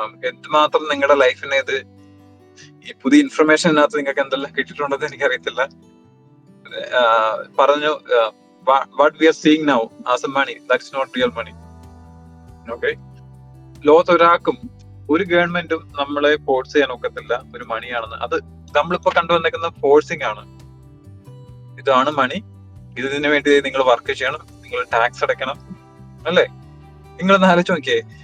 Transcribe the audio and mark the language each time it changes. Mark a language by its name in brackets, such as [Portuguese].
[Malayalam] എന്തുമാത്രം നിങ്ങളുടെ ലൈഫിനെ ഇത്, ഈ പുതിയ ഇൻഫർമേഷനകത്ത് നിങ്ങൾക്ക് എന്തെല്ലാം കിട്ടിയിട്ടുണ്ടെന്ന് എനിക്കറിയത്തില്ല. പറഞ്ഞു, [English] what we are seeing now as a money, that's not real money. [Malayalam] Okay, ലോകത്ത് ഒരാൾക്കും ഒരു ഗവൺമെന്റും നമ്മളെ ഫോഴ്സ് ചെയ്യാൻ ഒക്കത്തില്ല ഒരു മണിയാണെന്ന്. അത് നമ്മളിപ്പോ കണ്ടുവന്നേക്കുന്ന ഫോഴ്സിങ് ആണ്. ഇതാണ് മണി, ഇതിനു വേണ്ടി നിങ്ങൾ വർക്ക് ചെയ്യണം, നിങ്ങൾ ടാക്സ് അടയ്ക്കണം, അല്ലേ? നിങ്ങളൊന്ന് ആലോചിച്ച് നോക്കിയേ,